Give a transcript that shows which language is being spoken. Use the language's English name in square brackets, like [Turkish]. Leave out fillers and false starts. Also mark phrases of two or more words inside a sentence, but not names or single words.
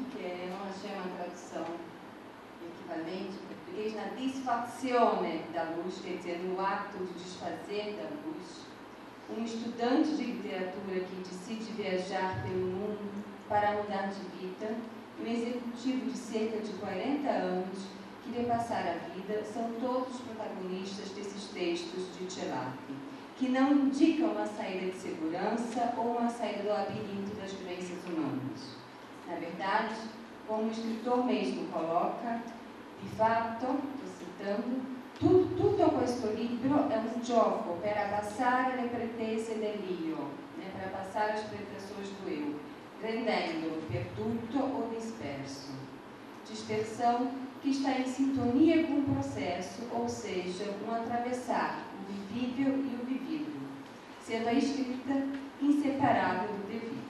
[Portuguese] porque eu não achei uma tradução equivalente em português, na disfazione da luz, quer dizer, no ato de desfazer da luz, um estudante de literatura que decide viajar pelo mundo para mudar de vida, um executivo de cerca de 40 anos que vê passar a vida, são todos os protagonistas desses textos de Gelati, que não indicam uma saída de segurança ou uma saída do labirinto das vivências humanas. Na verdade, como o escritor mesmo coloca, [Italian] di fatto, [Portuguese] estou citando, [Italian] tutto questo libro è un gioco per abbassare le pretese dell'io, [Portuguese] né, para abbassare as pretensões do eu, rendendo-o perduto ou disperso. Dispersão que está em sintonia com o processo, ou seja, um atravessar o vivível e o vivido, sendo a escrita inseparável do devido.